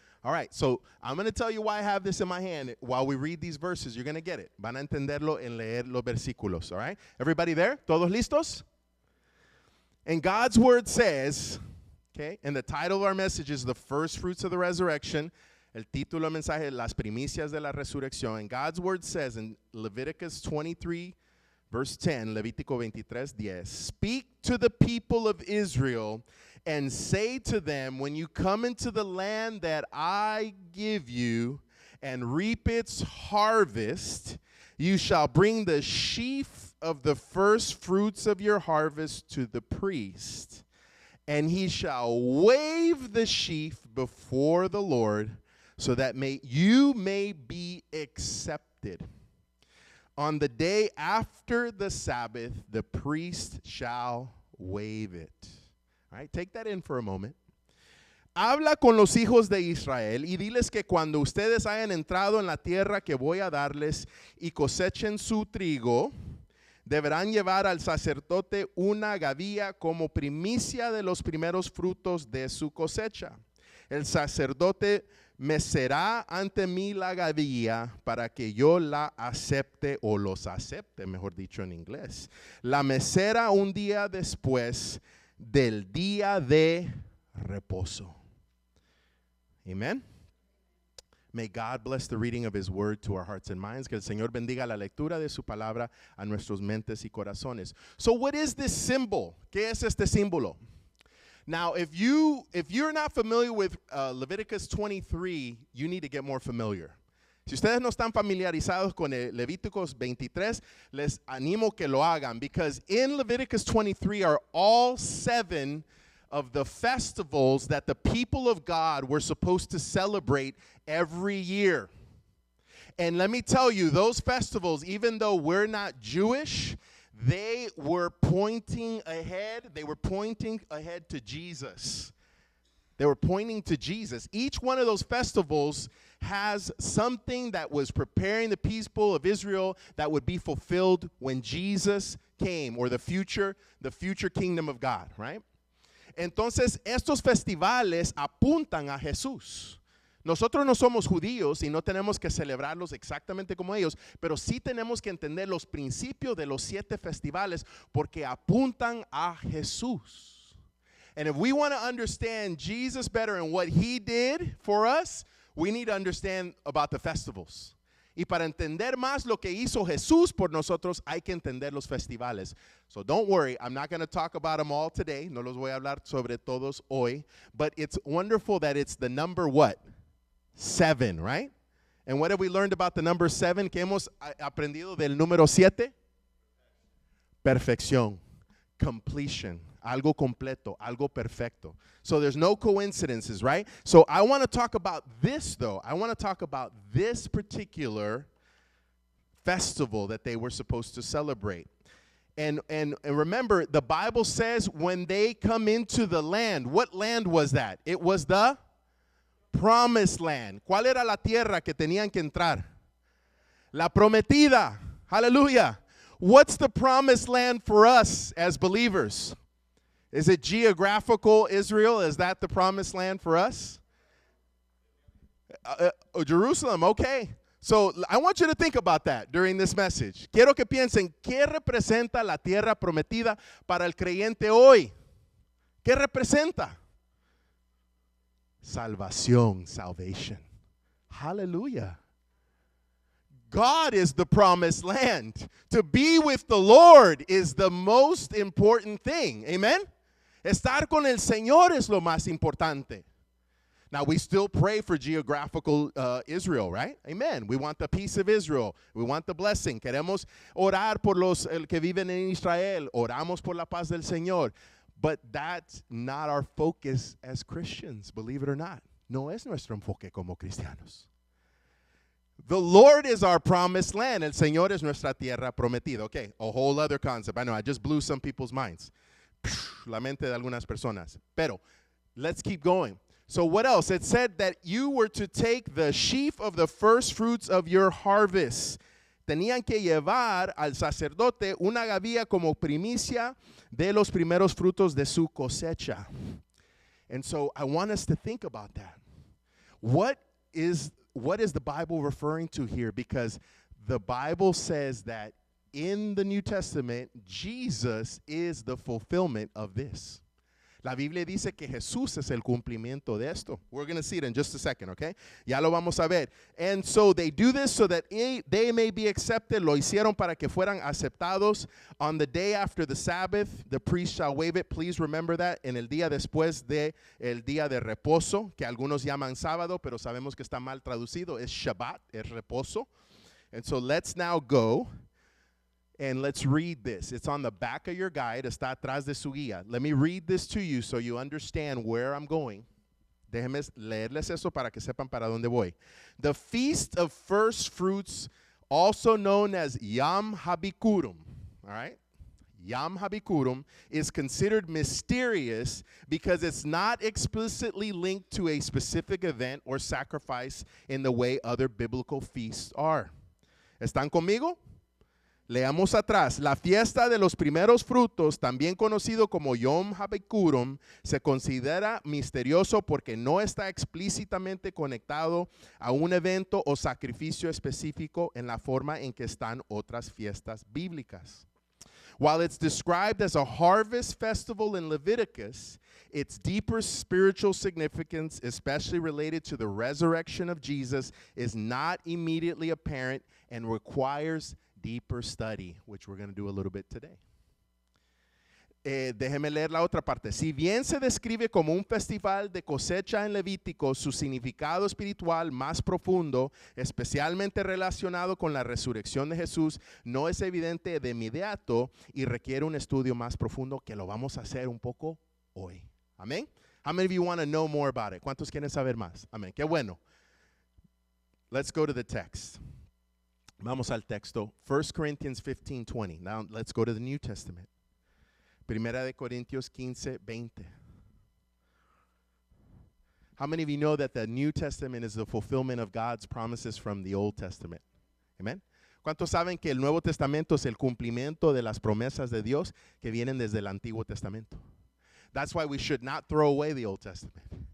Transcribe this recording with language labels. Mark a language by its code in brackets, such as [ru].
[en] All right, so I'm going to tell you why I have this in my hand. While we read these verses, you're going to get it. [es] Van a entenderlo en leer los versículos, [en] all right? Everybody there? [es] ¿Todos listos? [en] And God's word says, okay, and the title of our message is The First Fruits of the Resurrection. [es] El título del mensaje, Las Primicias de la Resurrección. [en] And God's word says in Leviticus 23, verse 10, Levítico 23, 10, speak to the people of Israel and say to them, when you come into the land that I give you and reap its harvest, you shall bring the sheaf of the first fruits of your harvest to the priest, and he shall wave the sheaf before the Lord, so that you may be accepted. On the day after the Sabbath, the priest shall wave it. All right, take that in for a moment. [es] Habla con los hijos de Israel y diles que cuando ustedes hayan entrado en la tierra que voy a darles y cosechen su trigo, deberán llevar al sacerdote una gavilla como primicia de los primeros frutos de su cosecha. El sacerdote mecerá ante mí la gavilla para que yo la acepte o los acepte, mejor dicho en inglés. La mecerá un día después del día de reposo. Amen. [en] May God bless the reading of his word to our hearts and minds. [es] Que el Señor bendiga la lectura de su palabra a nuestros mentes y corazones. [en] So what is this symbol? [es] ¿Qué es este símbolo? [en] Now, if you're not familiar with Leviticus 23, you need to get more familiar. [es] Si ustedes no están familiarizados con el Levíticos 23, les animo que lo hagan, [en] because in Leviticus 23 are all 7 of the festivals that the people of God were supposed to celebrate every year. And let me tell you, those festivals, even though we're not Jewish, they were pointing ahead. They were pointing ahead to Jesus. They were pointing to Jesus. Each one of those festivals has something that was preparing the people of Israel that would be fulfilled when Jesus came, or the future kingdom of God, right? [es] Entonces, estos festivales apuntan a Jesús. Nosotros no somos judíos y no tenemos que celebrarlos exactamente como ellos, pero sí tenemos que entender los principios de los 7 festivales porque apuntan a Jesús. [en] And if we want to understand Jesus better and what he did for us, we need to understand about the festivals. [es] Y para entender más lo que hizo Jesús por nosotros, hay que entender los festivales. [en] So don't worry, I'm not going to talk about them all today. [es] No los voy a hablar sobre todos hoy. [en] But it's wonderful that it's the number what? 7, right? And what have we learned about the number 7? [es] ¿Qué hemos aprendido del número 7? Perfección, completion. Algo completo, algo perfecto. [en] So there's no coincidences, right? So I want to talk about this, though. I want to talk about this particular festival that they were supposed to celebrate. And remember, the Bible says when they come into the land, what land was that? It was the promised land. [es] ¿Cuál era la tierra que tenían que entrar? La prometida. Hallelujah. [en] What's the promised land for us as believers? Is it geographical Israel? Is that the promised land for us? Jerusalem, okay. So I want you to think about that during this message. [es] Quiero que piensen, ¿qué representa la tierra prometida para el creyente hoy? ¿Qué representa? Salvación, salvation. Hallelujah. [en] God is the promised land. To be with the Lord is the most important thing. Amen? [es] Estar con el Señor es lo más importante. [en] Now, we still pray for geographical Israel, right? Amen. We want the peace of Israel. We want the blessing. [es] Queremos orar por los que viven en Israel. Oramos por la paz del Señor. [en] But that's not our focus as Christians, believe it or not. [es] No es nuestro enfoque como cristianos. [en] The Lord is our promised land. [es] El Señor es nuestra tierra prometida. [en] Okay, a whole other concept. I know, I just blew some people's minds. [es] La mente de algunas personas. [en] Pero, let's keep going. So what else? It said that you were to take the sheaf of the first fruits of your harvest. [es] Tenían que llevar al sacerdote una gavilla como primicia de los primeros frutos de su cosecha. [en] And so I want us to think about that. What is the Bible referring to here? Because the Bible says that in the New Testament, Jesus is the fulfillment of this. [es] La Biblia dice que Jesús es el cumplimiento de esto. [en] We're going to see it in just a second, okay? [es] Ya lo vamos a ver. [en] And so they do this so that they may be accepted. [es] Lo hicieron para que fueran aceptados. [en] On the day after the Sabbath, the priest shall wave it. Please remember that. [es] En el día después de el día de reposo, que algunos llaman sábado, pero sabemos que está mal traducido. Es Shabbat, es reposo. [en] And so let's now go. And let's read this. It's on the back of your guide. [es] Está atrás de su guía. [en] Let me read this to you so you understand where I'm going. [es] Déjenme leerles eso para que sepan para dónde voy. [en] The Feast of First Fruits, also known as Yom HaBikurim, all right? Yom HaBikurim is considered mysterious because it's not explicitly linked to a specific event or sacrifice in the way other biblical feasts are. [es] ¿Están conmigo? Leamos atrás. La fiesta de los primeros frutos, también conocido como Yom HaBikurim, se considera misterioso porque no está explícitamente conectado a un evento o sacrificio específico en la forma en que están otras fiestas bíblicas. [en] While it's described as a harvest festival in Leviticus, its deeper spiritual significance, especially related to the resurrection of Jesus, is not immediately apparent and requires deeper study, which we're going to do a little bit today. [es] Déjeme leer la otra parte. Si bien se describe como un festival de cosecha en Levítico, su significado espiritual más profundo, especialmente relacionado con la resurrección de Jesús, no es evidente de inmediato y requiere un estudio más profundo que lo vamos a hacer un poco hoy. Amén. [en] How many of you want to know more about it? [es] ¿Cuántos quieren saber más? Amén. Qué bueno. [en] Let's go to the text. [es] Vamos al texto. [en] 1 Corinthians 15:20. Now let's go to the New Testament. [es] Primera de Corintios 15:20. [en] How many of you know that the New Testament is the fulfillment of God's promises from the Old Testament? Amen. [es] ¿Cuántos saben que el Nuevo Testamento es el cumplimiento de las promesas de Dios que vienen desde el Antiguo Testamento? [en] That's why we should not throw away the Old Testament.